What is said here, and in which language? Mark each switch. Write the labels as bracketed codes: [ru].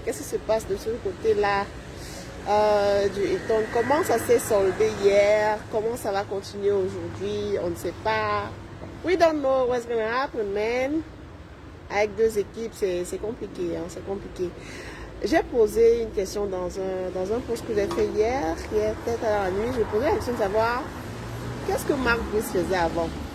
[fr] Qu'est-ce qui se passe de ce côté-là du Hilton? Comment ça s'est soldé hier? Comment ça va continuer aujourd'hui? On ne sait pas. [en] We don't know what's going to happen, man. [fr] Avec deux équipes, c'est compliqué, hein, c'est compliqué. J'ai posé une question dans un post que j'ai fait hier, peut-être à la nuit. Je posais la question de savoir qu'est-ce que Marc Brice faisait avant.